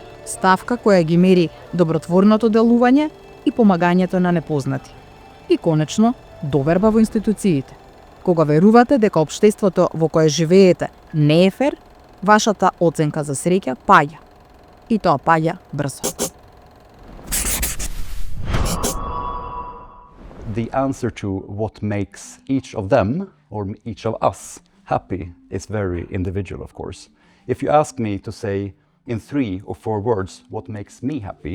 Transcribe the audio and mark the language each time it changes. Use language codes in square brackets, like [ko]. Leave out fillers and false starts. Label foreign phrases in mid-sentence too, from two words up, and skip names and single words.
[mk] Ставка која ги мери добротворното делување и помагањето на непознати. И конечно, доверба во институциите. Кога верувате дека општеството во кое живеете не е фер, вашата оценка за среќа паѓа. И тоа паѓа брзо. [en] The answer to what makes each of them or each of us happy is very individual, of course. If you ask me to say in 3 or 4 words what makes me happy,